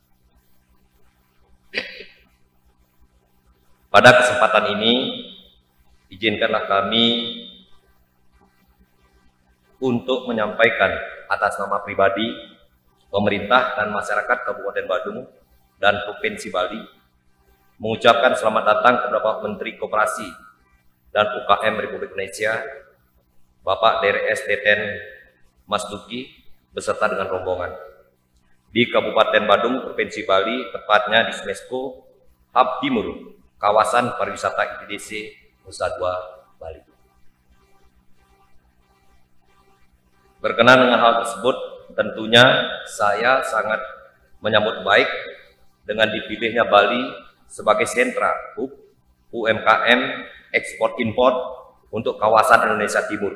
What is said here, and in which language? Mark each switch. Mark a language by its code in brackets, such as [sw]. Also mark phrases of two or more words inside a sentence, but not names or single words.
[id] Pada kesempatan ini, izinkanlah kami untuk menyampaikan atas nama pribadi, pemerintah dan masyarakat Kabupaten Badung dan Provinsi Bali mengucapkan selamat datang kepada Bapak Menteri Koperasi dan UKM Republik Indonesia, Bapak DRS Teten Mas Duki beserta dengan rombongan di Kabupaten Badung, Provinsi Bali, tepatnya di SMESCO Hub Timur, kawasan pariwisata ITDC Nusa Dua Bali. Berkenan dengan hal tersebut, tentunya saya sangat menyambut baik dengan dipilihnya Bali sebagai sentra hub UMKM ekspor impor untuk kawasan Indonesia Timur.